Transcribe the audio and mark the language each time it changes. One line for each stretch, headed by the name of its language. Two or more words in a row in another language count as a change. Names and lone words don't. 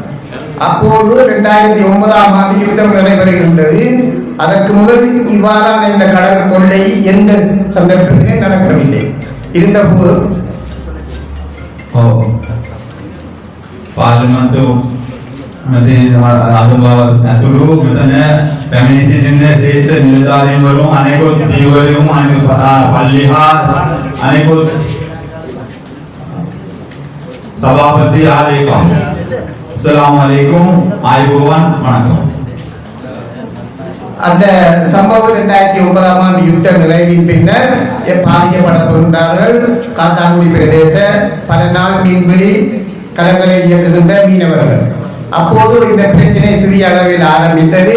Tamil: அப்போது 2009ஆம் ஆண்டு யுத்தம் நடைபெறுகின்றது. அதற்கு முதல் இவ்வாறான இந்த கடல் கொள்ளை எந்த சந்தர்ப்பத்திலே நடக்கவில்லை. இருந்தபோது
Sinhala: பார்லிமெண்ட் අතුරු මෙතන පැමිණි සිටින ශේෂ නිලධාරීන් වරුන් අනෙකුත් දීවරුන් අනෙකුත් පල්ලි හා අනෙකුත් සභාපති ආලේකම්
Arabic: السلام عليكم
Sinhala: ආයුබෝවන් වணக்கம்.
Tamil: அந்த சம்பவம் 2009ஆம் ஆண்டு யுத்த நிறைவின் பின்னர் பாதிக்கப்பட்டுள்ளார்கள் காத்தான்குடி பிரதேச பல நாள் மீன்பிடி கலங்களை இயக்குகின்ற மீனவர்கள். அப்போது இந்த பிரச்சனை சிறிய அளவில் ஆரம்பித்தது.